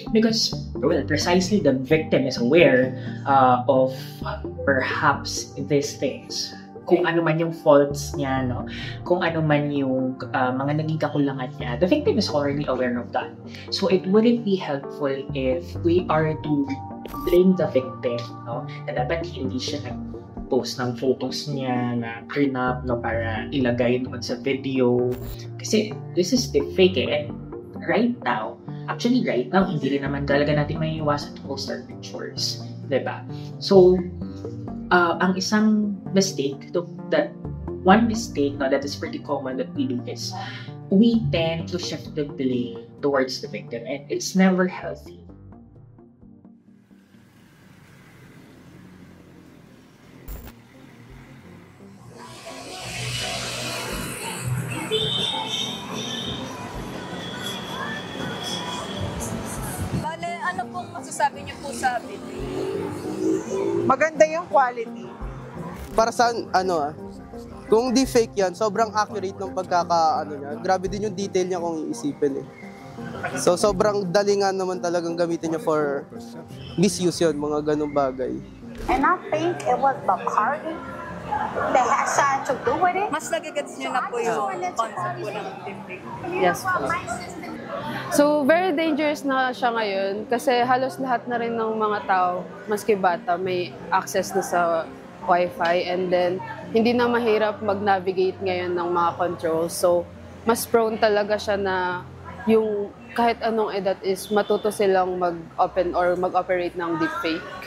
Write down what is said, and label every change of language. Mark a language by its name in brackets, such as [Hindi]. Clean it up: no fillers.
[English] Because, well, precisely the victim is aware of perhaps these things. [Filipino] Kung ano man yung faults niya, no? Kung ano man yung mga naging kakulangan niya, [English] the victim is already aware of that. So it wouldn't be helpful if we are to blame the victim, no? [Filipino] Na dapat hindi siya nag-post ng photos niya na prenup, no? Para ilagay doon sa video. Kasi [English] this is the fake, [Filipino] eh. [English] And right now, [Filipino] hindi rin naman talaga natin may iwasan [English] to post our pictures. [Filipino] Diba? So, ang isang mistake that [English] one mistake that is pretty common that we do is we tend to shift the blame towards the victim, and it's never healthy. [Filipino] Bale, ano pong masasabi niyo po sa video? Maganda yung quality. Para sa kung deepfake yan, sobrang accurate ng niya. Grabe din yung detail niya kung iisipin eh. So sobrang dalingan naman talagang gamitin niya [English] for misuse [Filipino] yun, mga ganung bagay. [English] And I think it was Bacardi that had something to do with it. [Filipino] Mas nagigets niyo na po yung concept po ng deepfake. Yes po. So, [English] very dangerous [Filipino] na siya ngayon kasi halos lahat na rin ng mga tao, maski bata, may access na sa Wi-Fi, and then hindi na mahirap mag-navigate ngayon ng mga controls. So, mas prone talaga siya na yung kahit anong edad is matuto silang mag-open or mag-operate ng deepfake.